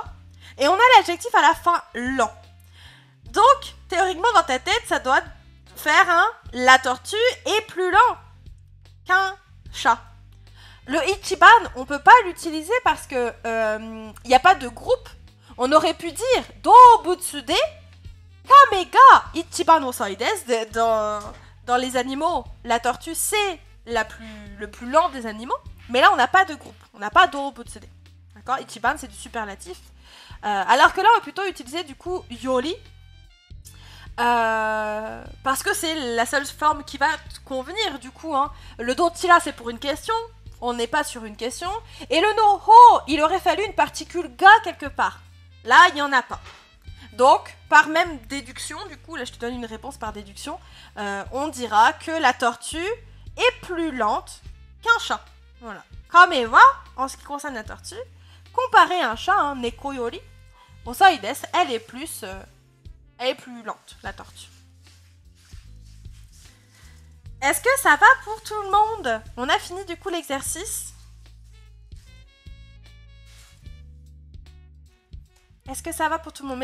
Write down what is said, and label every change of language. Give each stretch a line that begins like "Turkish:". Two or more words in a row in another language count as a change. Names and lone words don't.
French: Et on a l'adjectif à la fin, lent. Donc, théoriquement, dans ta tête, ça doit faire un « la tortue est plus lent qu'un chat ». Le ichiban, on peut pas l'utiliser parce que il n'y a pas de groupe. On aurait pu dire «
Japanese: 動物で亀が一番遅いです ».
French: Dans les animaux, la tortue, c'est le plus lent des animaux. Mais là, on n'a pas de groupe. On n'a pas Dobutsude. D'accord? Ichiban, c'est du superlatif. Alors que là, on va plutôt utiliser du coup « yori ». Parce que c'est la seule forme qui va te convenir du coup. Hein. Le dotira c'est pour une question, on n'est pas sur une question. Et le no ho, il aurait fallu une particule ga quelque part. Là, il n'y en a pas. Donc, par même déduction, du coup, là je te donne une réponse par déduction, on dira que la tortue est plus lente qu'un chat. Voilà.
Japanese: 亀は,
French: en ce qui concerne la tortue, comparé à un chat, hein,
Japanese: 猫より、遅いです,
French: elle est plus lente, la tortue. Est-ce que ça va pour tout le monde? On a fini du coup l'exercice. Est-ce que ça va pour tout le monde?